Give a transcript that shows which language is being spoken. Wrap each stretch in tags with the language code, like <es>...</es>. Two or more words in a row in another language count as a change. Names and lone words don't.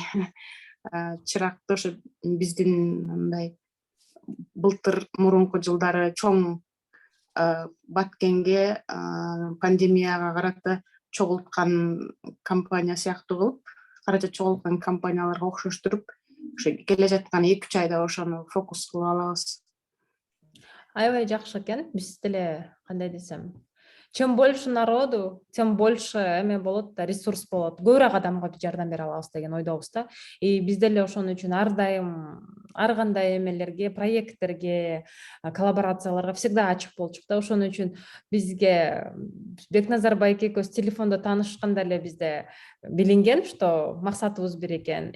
<ky>Чыракты ошо биздин мындай былтыр мурунку жылдары чоң Баткенге пандемияга карата чогулткан компания сыяктуу кылып, каражат чогулткан компанияларга окшоштуруп, ошо келе жаткан 2-3 айда ошону фокус кылып алабыз. Аябай жакшы экен. Биз деле кандай десем,</ky> <ru>чем больше народу, тем больше</ru> <ky>эме болот да, ресурс болот. Көбүрөөк адамга жардам бере алабыз деген ойдобуз да. Биз деле ошон үчүн ар дайым ар кандай эмелерге, проекттерге, коллаборацияларга всегда ачык болчук да. Ошон үчүн бизге Бекназар байке экөөбүз телефондо таанышканда эле бизде билинген, что максатыбыз бир экен.</ky>